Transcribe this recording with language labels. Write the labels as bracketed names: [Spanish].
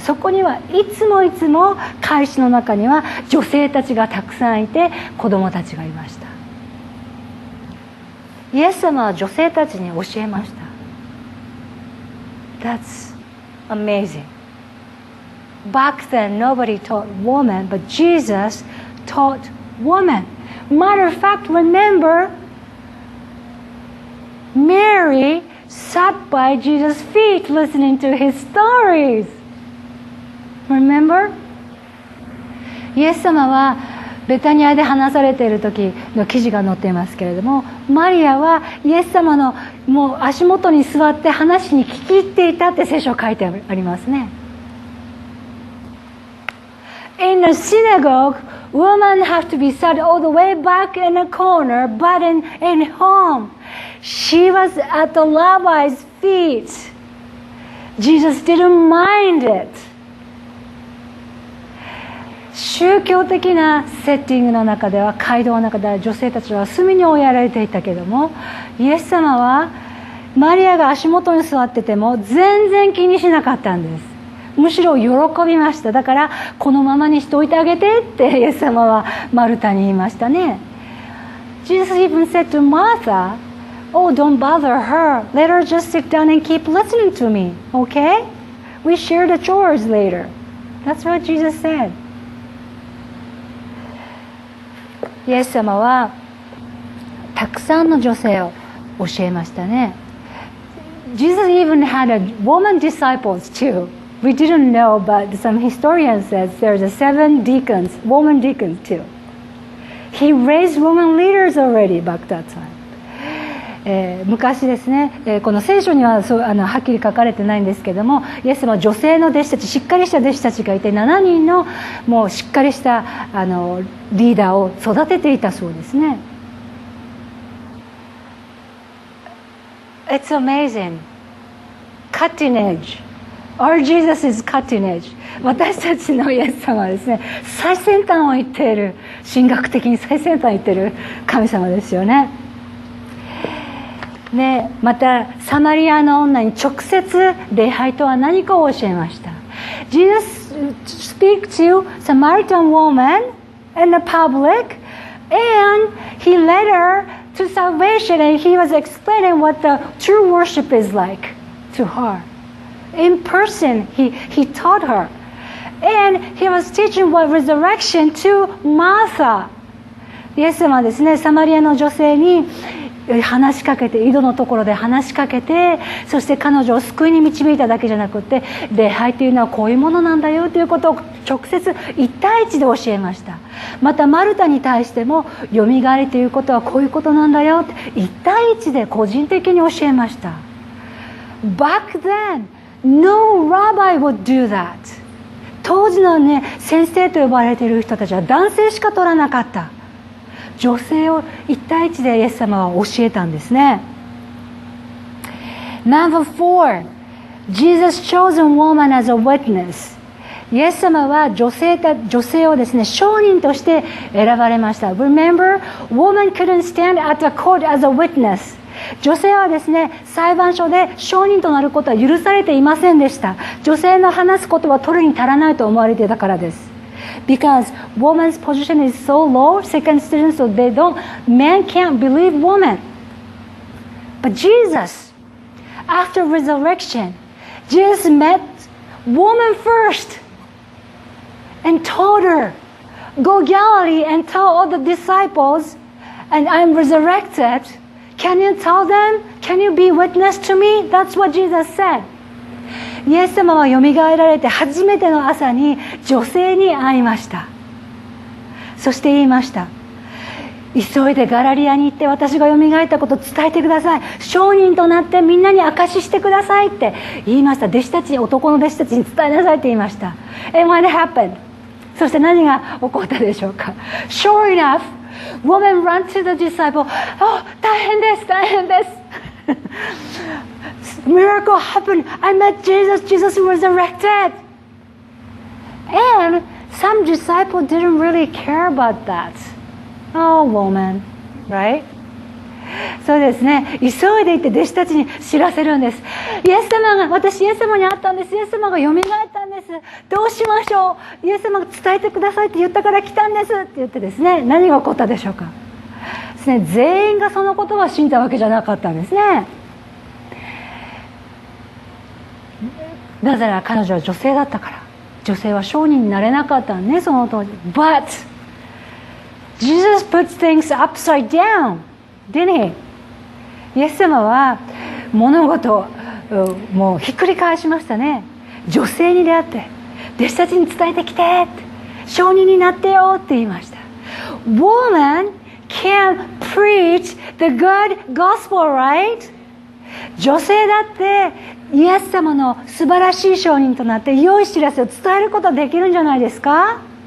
[Japanese] そこにはいつも会士の中には女性たちがたくさんいて、子供たちがいました。イエス様は女性たちに教えました。 [English] That's amazing. Back then nobody taught women, but Jesus taught women. Matter of fact, remember, Mary sat by Jesus' feet listening to his stories. Remember? [Japanese] イエス様はベタニアで話されている時の記事が載っていますけれども、マリアはイエス様のもう足元に座って話に聞き入っていたって聖書書いてありますね。 [English] In a synagogue, women have to be sat all the way back in a corner, but in home, she was at the rabbi's feet. Jesus didn't mind it. [Japanese] 宗教的なセッティングの中では、街道の中では女性たちは隅に追いやられていたけども、イエス様はマリアが足元に座ってても全然気にしなかったんです。むしろ喜びました。だからこのままにしておいてあげてってイエス様はマルタに言いましたね。 [English] Jesus even said to Martha, "Oh, don't bother her. Let her just sit down and keep listening to me, okay? We share the chores later." That's what Jesus said. [Japanese] イエス様はたくさんの女性を教えましたね。 [English] Jesus even had a woman disciples too.We didn't know, but some historians says there's a 7 deacons, woman deacons too. He raised women leaders already back that time. [Japanese] 昔ですね、この聖書にははっきり書かれてないんですけども、イエス様は女性の弟子たち、しっかりした弟子たちがいて、7人のもうしっかりしたリーダーを育てていたそうですね。 [English] It's amazing. Cutting edge.Our Jesus is cutting edge. [Japanese] 私たちのイエス様はですね、最先端を言っている、神学的に最先端を言っている神様ですよね。で、またサマリアの女に直接礼拝とは何かを教えました。 [English] Jesus speak to Samaritan woman in the public, and he led her to salvation, and he was explaining what the true worship is like to her.In person, he taught her. And he was teaching what resurrection to Martha. [Japanese] イエス様はですね、サマリアの女性に話しかけて、井戸のところで話しかけて、そして彼女を救いに導いただけじゃなくて、礼拝というのはこういうものなんだよということを直接1対1で教えました。またマルタに対しても、よみがえりということはこういうことなんだよって1対1で個人的に教えました。 [English] Back then,No rabbi would do that. [Japanese] 当時のね、先生と呼ばれている人たちは男性しか取らなかった。女性を1対1でイエス様は教えたんですね。 [English] Number 4, Jesus chose a woman as a witness. [Japanese] イエス様は女性をですね、証人として選ばれました。 [English] Remember, woman couldn't stand at the court as a witness. [Japanese] 女性はですね、裁判所で証人となることは許されていませんでした。女性の話すことは取るに足らないと思われていたからです。 [English] Because woman's position is so low, second citizen, so men can't believe woman. But Jesus, after resurrection, Jesus met woman first and told her, go Galilee and tell all the disciples and I'm resurrected, can you tell them? Can you be witness to me? That's what Jesus said. [Japanese] イエス様はよみがえられて初めての朝に女性に会いました。そして言いました。急いでガラリアに行って私がよみがえったことを伝えてください。証人となってみんなに証ししてくださいって言いました。弟子たち、男の弟子たちに伝えなさいって言いました。 [English] And what happened? [Japanese] そして何が起こったでしょうか。 [English] Sure enough, woman ran to the disciple. [Japanese] 大変です、大変です。 [English] Miracle happened. I met Jesus. Jesus resurrected. And some disciples didn't really care about that. Oh, woman, right? [Japanese] そうですね。急いで行って弟子たちに知らせるんです。私イエス様に会ったんです。イエス様がよみがえったんです。どうしましょう。イエス様が伝えてくださいって言ったから来たんですって言ってですね、何が起こったでしょうか。ですね、全員がその言葉を信じたわけじゃなかったんですね。なぜなら彼女は女性だったから。女性は商人になれなかったんね、その当時。 [English] But Jesus puts things upside down, didn't he? [Japanese] イエス様は物事をもうひっくり返しましたね。女性に出会って弟子たちに伝えてきてって商人になってよって言いました。 [English] Woman can preach the good gospel, right? [Japanese] 女性だってイエス様の素晴らしい証人となって良い知らせを伝えることができるんじゃないですか。